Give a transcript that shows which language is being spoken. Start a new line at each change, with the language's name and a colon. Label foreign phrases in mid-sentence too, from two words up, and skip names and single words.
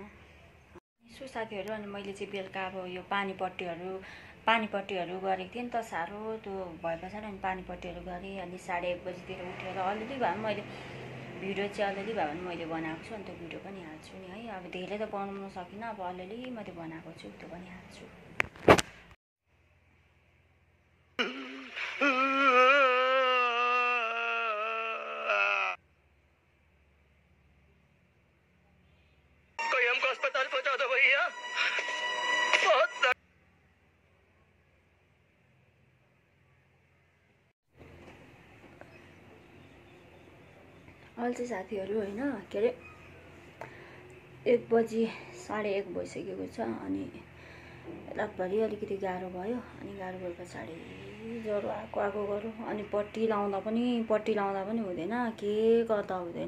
Nepali: सो साथीहरू अनि मैले चाहिँ बेलुका अब यो पानीपट्टीहरु गरेको थिएँ नि त, साह्रो त्यो भए पछाडि अनि पानीपट्टीहरु गरेँ। अनि 1:30 बजीतिर उठेर अलिअलि भए पनि मैले भिडियो चाहिँ मैले बनाएको छु। अनि त्यो भिडियो पनि हाल्छु नि है। अब धेरै त बनाउन सकिनँ, अब अलिअलि मात्रै बनाएको छु, त्यो पनि हाल्छु।
Hindi: हमको अस्पताल पहुंचा दो भैया, बहुत
Nepali: अहिले चाहिँ साथीहरू होइन के अरे 1 बजी 1:30 भइसकेको छ। अनि रातभरि अलिकति गाह्रो भयो अनि गाह्रो भए पछाडि ज्वरो आगो गरौँ अनि पट्टी लाउँदा पनि हुँदैन, के गर्दा हुँदैन।